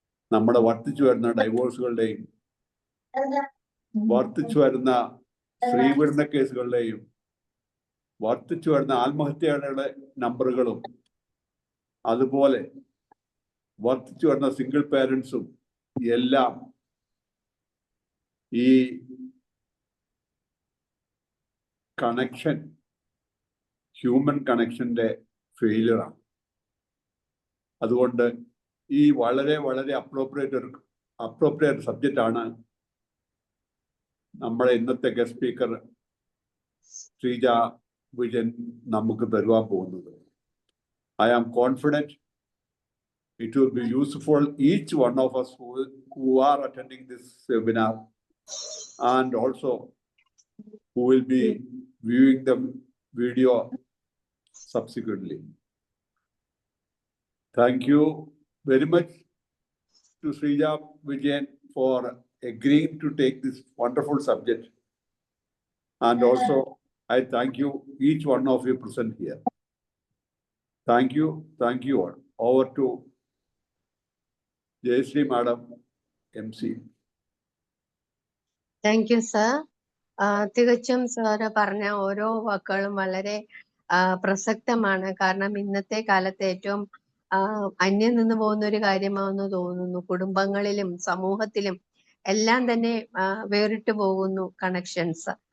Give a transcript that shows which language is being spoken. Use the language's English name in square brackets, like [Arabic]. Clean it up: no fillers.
[Malayalam] നമ്മുടെ വർദ്ധിച്ചു വരുന്ന ഡൈവോഴ്സുകളുടെയും വർദ്ധിച്ചു വരുന്ന സ്ത്രീപീഡന കേസുകളുടെയും വർദ്ധിച്ചു വരുന്ന ആത്മഹത്യയുടെ നമ്പറുകളും അതുപോലെ വർദ്ധിച്ചു വരുന്ന സിംഗിൾ പേരൻസും എല്ലാം ഈ കണക്ഷൻ, ഹ്യൂമൻ കണക്ഷന്റെ ഫെയിലിയറാണ്. അതുകൊണ്ട് ഈ വളരെ വളരെ അപ്രോപ്രിയേറ്റ് സബ്ജക്റ്റാണ് നമ്മുടെ ഇന്നത്തെ ഗസ്റ്റ് സ്പീക്കർ ശ്രീജ വിജയൻ നമുക്ക് തരുവാൻ പോകുന്നത്. [English] I am confident it will be useful each one of us who are attending this webinar and also who will be viewing the video subsequently. Thank you very much to Srija Vijayan for agreeing to take this wonderful subject. And also, I thank you, each one of you present here. Thank you all. Over to Jayashree Madam, MC. Thank you sir. [Malayalam] തികച്ചും sir പറഞ്ഞ ഓരോ വാക്കുകളും വളരെ പ്രസക്തമാണ്. കാരണം ഇന്നത്തെ കാലത്ത് ഏറ്റവും അന്യം നിന്ന് പോകുന്ന ഒരു കാര്യമാണെന്ന് തോന്നുന്നു. കുടുംബങ്ങളിലും സമൂഹത്തിലും എല്ലാം തന്നെ വേറിട്ട് പോകുന്നു കണക്ഷൻസ്.